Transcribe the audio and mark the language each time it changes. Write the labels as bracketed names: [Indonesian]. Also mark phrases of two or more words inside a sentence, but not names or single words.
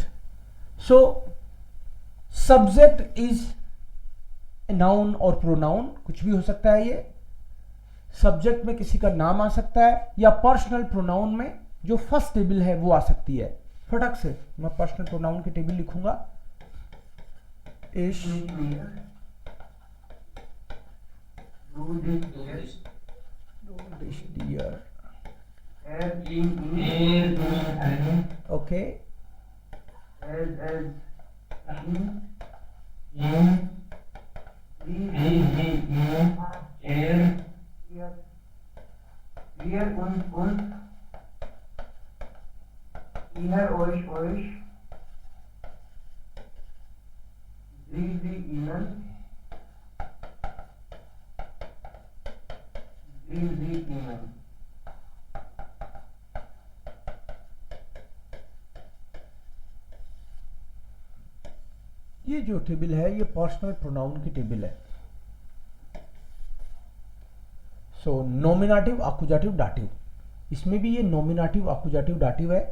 [English] So subject is a noun [Hindi] और pronoun, कुछ भी हो सकता है ये। Subject में किसी का नाम आ सकता है या [English] personal pronoun [Hindi] में जो [English] first table [Hindi] है वो आ सकती है। फटक से मैं [English] personal pronoun [Hindi] की टेबल लिखूंगा। [German] Ich, du dich dir, okay, wir und ihr euch sie ihnen sie ihnen। [Hindi] ये जो टेबल है ये [English] personal pronoun [Hindi] की टेबल है। सो [German] Nominativ, Akkusativ, Dativ, [Hindi] इसमें भी ये [German] Nominativ, Akkusativ, Dativ [Hindi] है।